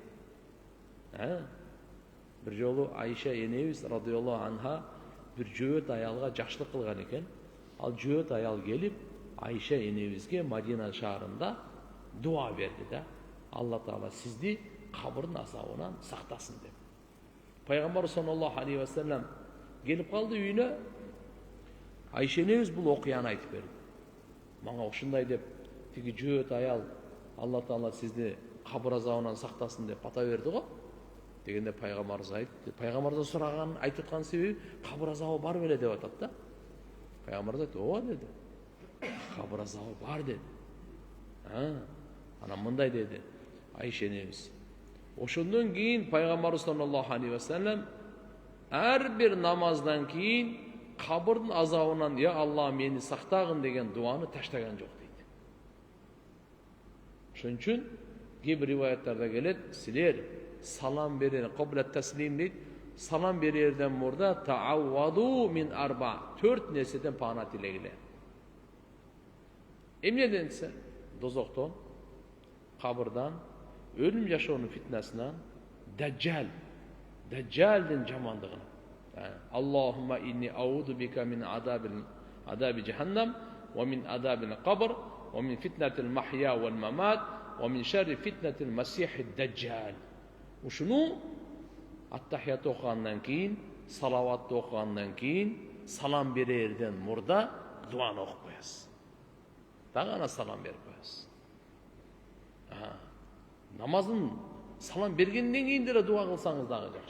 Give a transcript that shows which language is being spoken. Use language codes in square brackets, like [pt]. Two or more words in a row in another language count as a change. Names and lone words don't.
[ky] Бир жолу Айша энебиз [ar] رضي الله عنها [ky] бир жөөт аялга жакшылык кылган экен. Ал жөөт аял келип Айша энебизге Мадина шаарында дуа берди да. Алла Таала сизди кабырдын азабынан сактасын деп. Пайгамбар [ar] صلى الله عليه وسلم [ky] келип калды үйүнө. Айша энебиз бул окуяны айтып берди. Мага ушундай деп тиги жөөт аял Алла Таала сизди кабыр азабынан сактасын деп бата берди го. Дегенде пайгамбарыбыз айтты. Пайгамбардан сураган айтып аткан себеби кабыр азабы бар беле деп атат да. Пайгамбарыбыз айтты, "Ооба" деди. Кабыр азабы бар деди. Анан мындай деди Айша энебиз. Ошондон кийин пайгамбар [ar] صلى الله عليه وسلم [ky] ар бир намаздан кийин кабырдын азабынан "Я Алла, мени сактагын" деген дуаны таштаган жок дейт. Ошон үчүн кээ бир риваяттарда келет, силер салам берер, [ar] قبل التسليم [ky] дейт. Салам берерден мурда [ar] تعوذوا من أربع, [ky] 4 нерседен пана тилегиле. Эмнеден десе? Дозоктон, кабырдан, өлүм жашоонун фитнасынан, даджалдын жамандыгынан. [ar] اللهم إني أعوذ بك من عذاب جهنم ومن عذاب القبر ومن فتنة المحيا والممات ومن شر فتنة المسيح الدجال. [ky] Ушуну аттахият окугандан кийин, салаватты окугандан кийин, салам берерден мурда дуаны окуп коесуз. Дагы ана салам берип коесуз. Намазын салам бергенден кийин деле дуа кылсаңыз дагы жакшы.